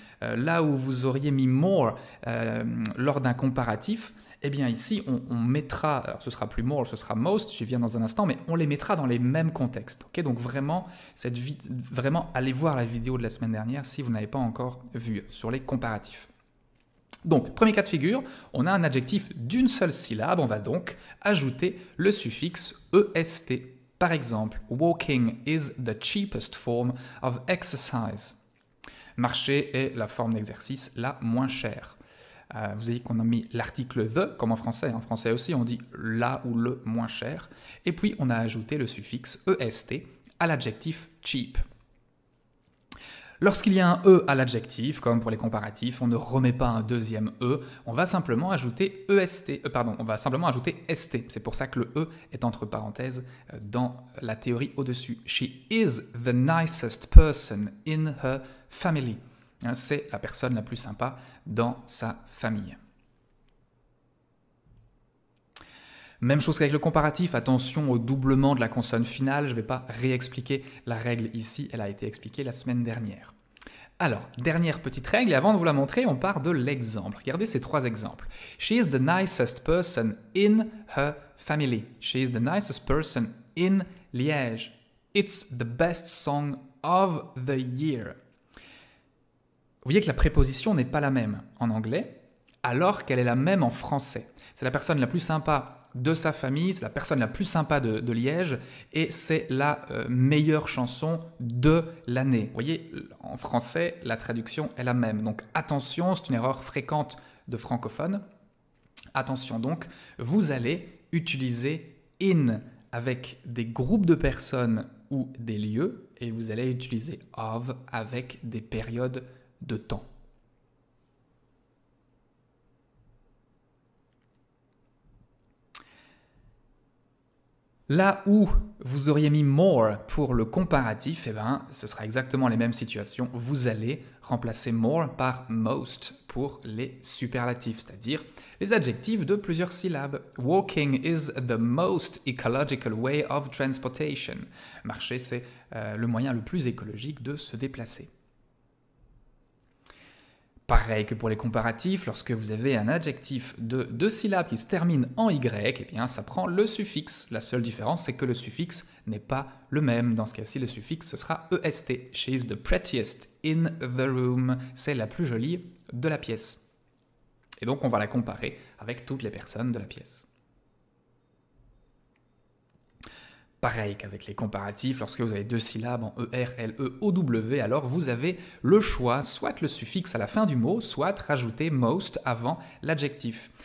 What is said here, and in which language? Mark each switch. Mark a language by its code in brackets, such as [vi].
[fr] Là où vous auriez mis more lors d'un comparatif, eh bien ici on mettra, alors ce sera plus more, ce sera most, j'y viens dans un instant, mais on les mettra dans les mêmes contextes. Okay, donc vraiment allez voir la vidéo de la semaine dernière si vous n'avez pas encore vu sur les comparatifs. Donc, premier cas de figure, on a un adjectif d'une seule syllabe, on va donc ajouter le suffixe est. Par exemple, [en] walking is the cheapest form of exercise. [fr] Marcher est la forme d'exercice la moins chère. Vous avez dit qu'on a mis l'article the, comme en français. En français aussi, on dit la ou le moins cher. Et puis, on a ajouté le suffixe est à l'adjectif cheap. Lorsqu'il y a un e à l'adjectif, comme pour les comparatifs, on ne remet pas un deuxième e, on va simplement ajouter st. C'est pour ça que le e est entre parenthèses dans la théorie au-dessus. [en] She is the nicest person in her family. [fr] C'est la personne la plus sympa dans sa famille. Même chose qu'avec le comparatif, attention au doublement de la consonne finale, je ne vais pas réexpliquer la règle ici, elle a été expliquée la semaine dernière. Alors, dernière petite règle, et avant de vous la montrer, on part de l'exemple. Regardez ces 3 exemples. [en] She is the nicest person in her family. She is the nicest person in Liège. It's the best song of the year. [fr] Vous voyez que la préposition n'est pas la même en anglais, alors qu'elle est la même en français. C'est la personne la plus sympa de sa famille, c'est la personne la plus sympa de Liège et c'est la meilleure chanson de l'année. Vous voyez, en français, la traduction est la même. Donc attention, c'est une erreur fréquente de francophones. Attention donc, vous allez utiliser in avec des groupes de personnes ou des lieux et vous allez utiliser of avec des périodes de temps. Là où vous auriez mis more pour le comparatif, eh ben, ce sera exactement les mêmes situations. Vous allez remplacer more par most pour les superlatifs, c'est-à-dire les adjectifs de plusieurs syllabes. [en] Walking is the most ecological way of transportation. [fr] Marcher, c'est le moyen le plus écologique de se déplacer. Pareil que pour les comparatifs, lorsque vous avez un adjectif de 2 syllabes qui se termine en y, eh bien ça prend le suffixe. La seule différence, c'est que le suffixe n'est pas le même. Dans ce cas-ci, le suffixe, ce sera est. [en] She is the prettiest in the room. [fr] C'est la plus jolie de la pièce. Et donc, on va la comparer avec toutes les personnes de la pièce. Pareil qu'avec les comparatifs, lorsque vous avez 2 syllabes en ER, LE, OW, alors vous avez le choix, soit le suffixe à la fin du mot, soit rajouter most avant l'adjectif.